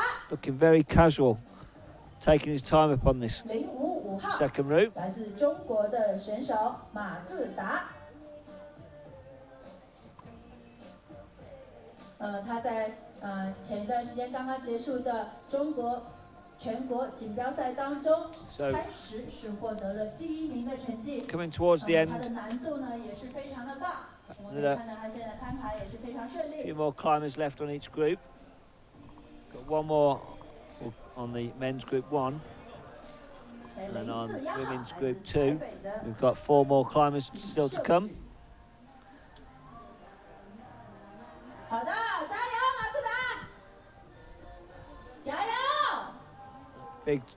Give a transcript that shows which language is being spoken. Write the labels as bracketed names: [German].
[English] Looking very casual, taking his time upon this second route. [Chinese] 来自中国的选手马自达，他在前一段时间刚刚结束的中国全国锦标赛当中，开始是获得了第1名的成绩。 [English] Coming towards the end. [Chinese] 他的难度呢也是非常的大，我们可以看到他现在摊牌也是非常顺利。 [English] A few more climbers left on each group. Got 1 more on the men's group 1. And on women's group 2, we've got 4 more climbers still to come. [Chinese] 好的，加油，马自达！加油！